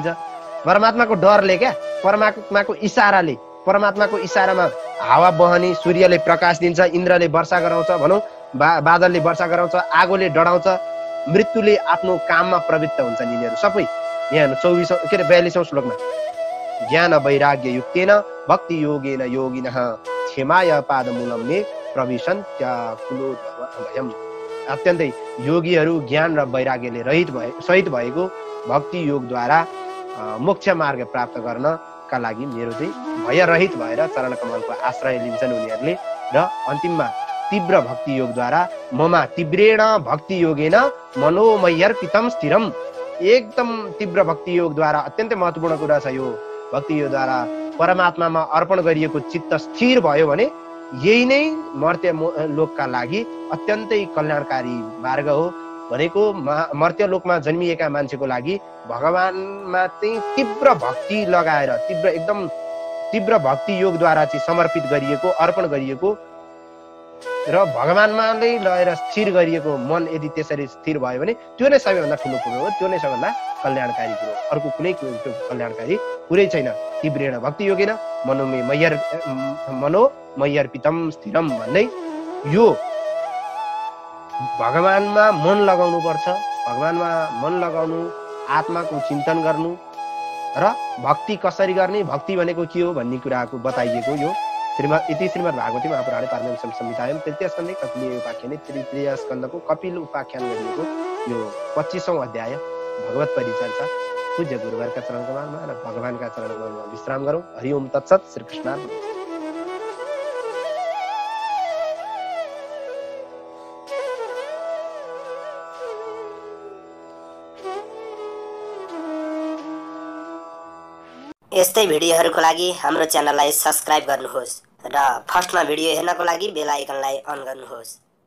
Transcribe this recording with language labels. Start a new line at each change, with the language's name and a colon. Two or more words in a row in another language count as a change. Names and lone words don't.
Nepali: परमात्माको डरले क्या, परमात्माको इशारामा हावा बहने, सूर्यले प्रकाश दिन्छ, इन्द्रले वर्षा गराउँछ भनौँ, बादलले वर्षा गराउँछ, आगोले डढाउँछ, मृत्युले आफ्नो काममा प्रवृत्त हुन्छ यिनीहरू सबै। यहाँ 42औं श्लोकमा
Sanskrit: ज्ञान वैराग्य युक्तेन भक्ति योगेन योगिनः क्षेमाय पादमूलं मे प्रविशन्त्याकुलोद्भयम्।
Nepali: अत्यन्तै योगीहरू ज्ञान र वैराग्यले सहित भएको भक्ति योगद्वारा मोक्ष मार्ग प्राप्त गर्नका लागि मेरो चाहिँ भयरहित भएर चरण कमलको आश्रय लिन्छन् उनीहरूले। र अन्तिममा तीव्र भक्ति योगद्वारा ममा
Sanskrit: तीव्रेण भक्ति योगेन मनोमय्यर्पितम स्थिरम।
Nepali: एकदम तीव्र भक्ति योगद्वारा, अत्यन्तै महत्त्वपूर्ण कुरा छ यो, भक्ति योगद्वारा परमात्मामा अर्पण गरिएको चित्त स्थिर भयो भने यही नै मर्त्य लोकका लागि अत्यन्तै कल्याणकारी मार्ग हो। भनेको मर्त्य लोकमा जन्मिएका मान्छेको लागि भगवानमा चाहिँ तीव्र भक्ति लगाएर, एकदम तीव्र भक्ति योगद्वारा चाहिँ समर्पित गरिएको, अर्पण गरिएको र भगवानमा नै लगेर स्थिर गरिएको मन यदि त्यसरी स्थिर भयो भने त्यो नै सबैभन्दा ठुलो कुरो हो, त्यो नै सबैभन्दा कल्याणकारी कुरो हो। अर्को कुनै कल्याणकारी कुरै छैन।
Sanskrit: तीव्रेण भक्ति योगेन मनोमय्यर्पितम स्थिरम
Nepali: भन्दै यो भगवानमा मन लगाउनु पर्छ। भगवानमा मन लगाउनु, आत्माको चिन्तन गर्नु र भक्ति कसरी गर्ने, भक्ति भनेको के हो भन्ने कुराको बताइएको यो
Sanskrit: इति श्रीमद् भागवती महापुराणे पारमेश्वर संहितायां तृतीय स्कन्धे कपिल उपाख्याने
Nepali: तृतीय स्कन्धको कपिल उपाख्यान गरिएको यो 25औं अध्याय भगवत परिचर्चा पूज्य गुरुवारका चरण कमलमा र भगवानका चरण कमलमा विश्राम गरौँ।
Sanskrit: हरि ओम तत्सत।
Nepali: श्री कृष्ण। यस्तै भिडियोहरूको लागि हाम्रो च्यानललाई सब्स्क्राइब गर्नुहोस् र फर्स्टमा भिडियो हेर्नको लागि
English: bell icon
Nepali: अन गर्नुहोस्।